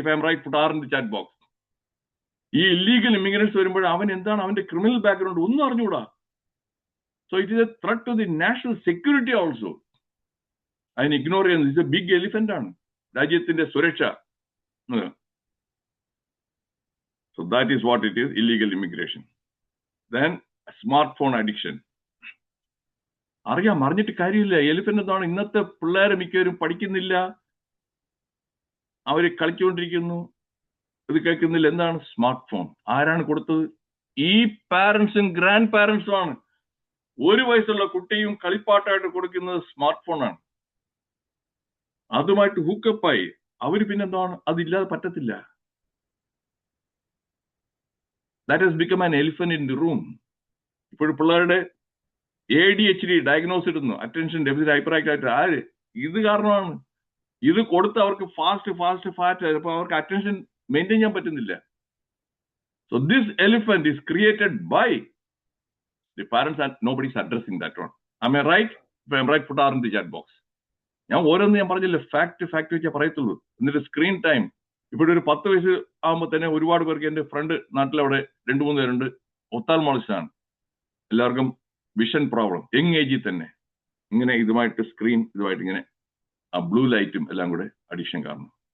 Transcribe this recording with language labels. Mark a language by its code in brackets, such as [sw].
[en] If I am right, put R in the chat box. [ml] ഈ illegal immigrants വരുമ്പോൾ അവൻ എന്താണ്, അവന്റെ ക്രിമിനൽ ബാക്ക്ഗ്രൗണ്ട് ഒന്നും അറിഞ്ഞുകൂടാ. [en] So it is a threat to the national security also. [ml] അതിന് ഇഗ്നോർ ചെയ്യുന്നത് [en] it's a big elephant [ml] ആണ് രാജ്യത്തിന്റെ സുരക്ഷ. [en] So that is what it is, illegal immigration. Then smartphone addiction. [ml] അറിഞ്ഞിട്ട് കാര്യമില്ല. എലിഫന്റ് എന്താണ്? ഇന്നത്തെ പിള്ളേരെ മിക്കവരും പഠിക്കുന്നില്ല, അവര് കളിച്ചുകൊണ്ടിരിക്കുന്നു, ഇത് കേൾക്കുന്നില്ല. എന്താണ്? Smart phone. ആരാണ് കൊടുത്തത്? ഈ പാരന്റ്സും ഗ്രാൻഡ് പാരന്റ്സും ആണ്. 1 വയസ്സുള്ള കുട്ടിയും കളിപ്പാട്ടായിട്ട് കൊടുക്കുന്നത് സ്മാർട്ട് ഫോണാണ്. അതുമായിട്ട് ഹൂക്കപ്പായി അവര് പിന്നെന്താണ്? അതില്ലാതെ പറ്റത്തില്ല. [en] That has become an elephant in the room. [ml] ഇപ്പോഴും പിള്ളേരുടെ ADHD ഡയഗ്നോസ് ഇടുന്നു, അറ്റൻഷൻ ഡെഫിസിറ്റ് ഹൈപ്പർ ആക്ടിവിറ്റി. ആര്? ഇത് കാരണമാണ്. ഇത് കൊടുത്ത് അവർക്ക് ഫാസ്റ്റ് അപ്പൊ അവർക്ക് അറ്റൻഷൻ മെയിൻറ്റെയിൻ ചെയ്യാൻ പറ്റുന്നില്ല. [en] So this elephant is created by the parents and nobody is addressing that one. Am I right? If I am right, put R in the chat box. [ml] ഞാൻ ഓരോന്ന് ഞാൻ പറഞ്ഞില്ല, ഫാക്ട് വെച്ചേ പറയത്തുള്ളൂ. എന്നിട്ട് സ്ക്രീൻ ടൈം ഇവിടെ ഒരു 10 വയസ്സ് ആകുമ്പോൾ തന്നെ ഒരുപാട് പേർക്ക്, എന്റെ ഫ്രണ്ട് നാട്ടിലവിടെ 2-3 പേരുണ്ട്, ഒത്താൽമോളജിസ്റ്റാണ്. എല്ലാവർക്കും വിഷൻ പ്രോബ്ലം യങ് ഏജിൽ തന്നെ ഇങ്ങനെ ഇതുമായിട്ട് ഇങ്ങനെ ആ ബ്ലൂ ലൈറ്റും എല്ലാം കൂടെ അഡിക്ഷൻ കാരണം.